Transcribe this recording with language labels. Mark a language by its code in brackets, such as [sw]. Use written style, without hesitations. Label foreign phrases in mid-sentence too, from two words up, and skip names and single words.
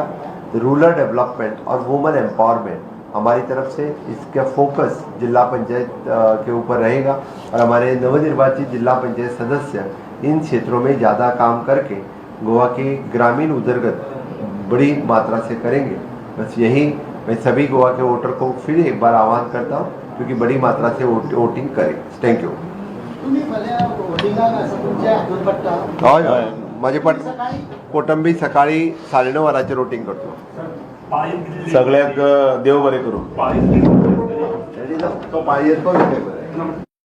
[en] rural development [hi] और [en] women empowerment [hi] हमारी तरफ से इसका फोकस जिला पंचायत के ऊपर रहेगा और हमारे नवनिर्वाचित जिला पंचायत सदस्य इन क्षेत्रों में ज़्यादा काम करके गोवा के ग्रामीण उदरगत बड़ी मात्रा से करेंगे। बस यही मैं सभी गोवा के वोटर को फिर एक बार आह्वान करता हूँ क्योंकि बड़ी मात्रा से वोटिंग करें। [en] thank you. [kok] तुम्ही भले वोटिंगाक असं तुमच्या हातून पडटा हय हय माझे सकाळी कुटुंबी सकाळी 9:30 वरांचेर वोटिंग करतो। सगळ्याक देव बरें करूं. तो पाळयेचो विषय बरें।